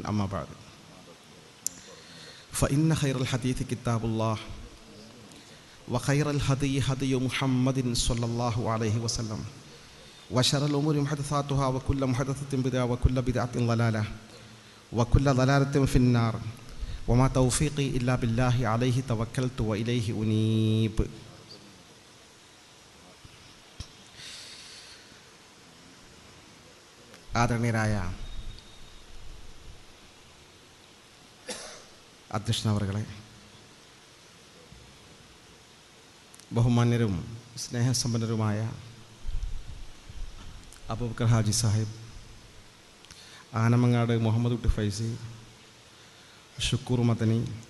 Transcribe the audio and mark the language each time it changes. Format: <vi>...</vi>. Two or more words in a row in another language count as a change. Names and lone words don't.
<ar>أما بعد، فإن خير الحديث كتاب الله وخير الهدي هدي محمد صلى الله عليه وسلم وشر الأمور محدثاتها وكل محدثة بدعة وكل بدعة ضلالة وكل ضلالة في النار. وما توفيقي إلا بالله عليه توكلت وإليه أنيب.</ar> <ml>ആദരണീയരായ അധ്യക്ഷനവറുകളെ, ബഹുമാന്യരും സ്നേഹസമ്പന്നരുമായ അബൂബക്കർ ഹാജി സാഹിബ്, ആനമങ്ങാട് മുഹമ്മദ് കുട്ടി ഫൈസി, ഷുക്കൂർ മദനി,</ml>